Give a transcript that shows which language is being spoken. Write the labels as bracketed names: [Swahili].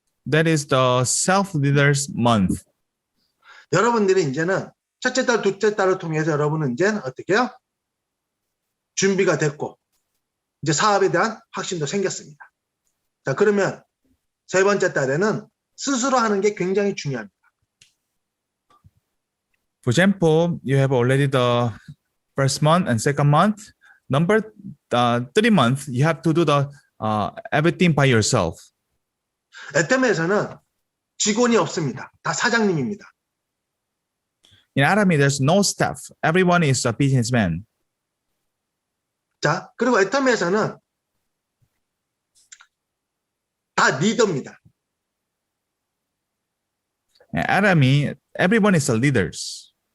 [English] That is the self-leaders month. [Korean] 여러분들이 이제는 첫째 달, 둘째 달을 통해서 여러분은 이제는 어떻게 해요? 준비가 됐고 이제 사업에 대한 확신도 생겼습니다. 자, 그러면 세 번째 달에는 스스로 하는 게 굉장히 중요합니다. [English] For example, you have already the first month and second month. Number 3 month, you have to do the everything by yourself. [Korean] 애템에서는 직원이 없습니다. 다 사장님입니다. [English] In Atomy, there's no staff. Everyone is a businessman. [Korean] 자, 그리고 애템에서는 다 리더입니다. [English] In Atomy, everyone is a leaders.